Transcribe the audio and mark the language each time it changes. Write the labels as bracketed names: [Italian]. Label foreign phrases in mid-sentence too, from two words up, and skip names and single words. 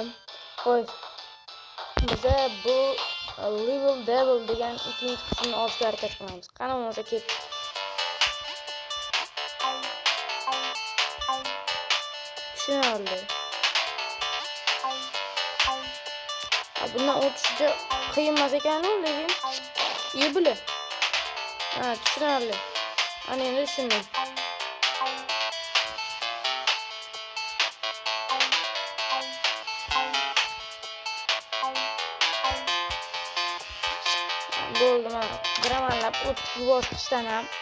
[Uzbek] Xo'sh, biza bu Level Devil degan ikkinchi qismini olishga harakat qilamiz. Qani bo'lmasa ket. Tushunarli. Bundan o'tishga qiyin emas ekan-ku, lekin [Turkish] iyi bile. [Uzbek] Ha, tushunarli. Ana endi tushundim. Bo'ldi, mana biramanlab o'tib yuborishdan ham.